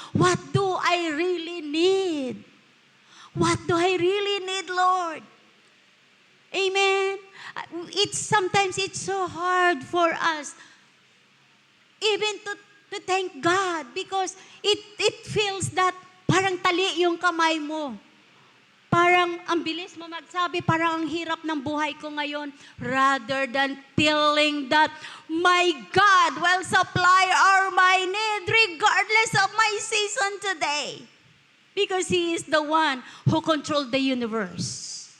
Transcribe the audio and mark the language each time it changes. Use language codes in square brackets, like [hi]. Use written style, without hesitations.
[en] What do I really need? What do I really need, Lord? Amen. Sometimes it's so hard for us even to thank God because it feels that [tl] parang tali yung kamay mo. Parang ang bilis mo magsabi, parang ang hirap ng buhay ko ngayon. [en] Rather than telling that, my God will supply all my need regardless of my season today. Because He is the one who controls the universe.